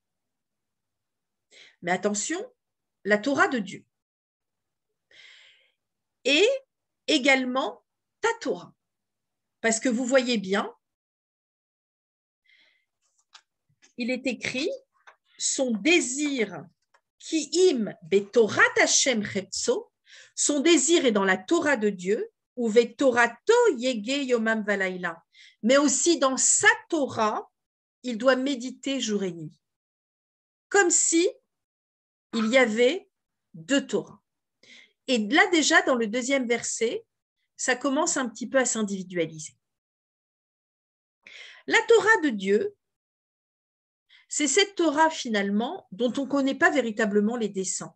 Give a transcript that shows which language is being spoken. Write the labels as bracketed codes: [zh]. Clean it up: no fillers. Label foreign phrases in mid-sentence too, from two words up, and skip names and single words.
[fr] Mais attention, la Torah de Dieu. Et également ta Torah. Parce que vous voyez bien, il est écrit son désir [he] כי אם בתורת השם חפצו, [fr] son désir est dans la Torah de Dieu, ou [he] ובתורתו יהגה יומם ולילה, [fr] mais aussi dans sa Torah, il doit méditer jour et nuit. Comme si il y avait deux Torahs. Et là déjà, dans le deuxième verset, ça commence un petit peu à s'individualiser. La Torah de Dieu, c'est cette Torah finalement dont on ne connaît pas véritablement les desseins.